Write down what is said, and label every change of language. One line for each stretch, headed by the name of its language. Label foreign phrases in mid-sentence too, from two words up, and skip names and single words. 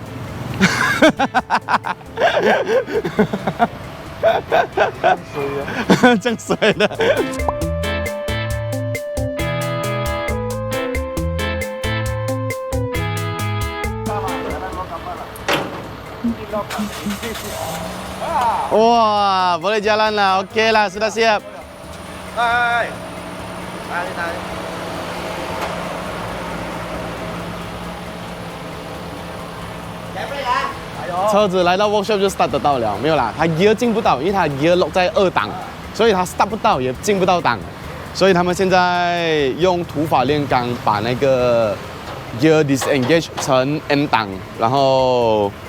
Chinese: 这样水的。
Malay: 哇 boleh jalan lah, okey lah, sudah siap. Hai. Tarik.
Chinese: 车子来到 workshop 就 start 得到了，没有啦，它 gear 进不到，因为它
English: gear lock
Chinese: 在2档，所以它 start 不到，也进不到档，所以他们现在用土法炼钢把那个
English: gear disengage
Chinese: 成 N 档，然后